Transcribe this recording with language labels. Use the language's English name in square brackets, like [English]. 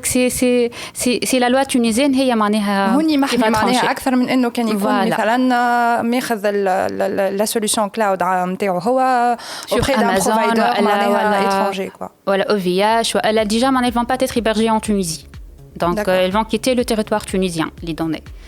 [French] C'est la loi tunisienne qui va trancher. [Arabic] أكثر من إنه كان يكون مثلاً ماخذ [French] la solution cloud [Arabic] نتاعو هو [French] auprès d'un provider étranger quoi. Voilà, OVH. Elle a déjà, elles vont pas être hébergées en Tunisie. Donc, elles vont quitter le territoire tunisien, les données.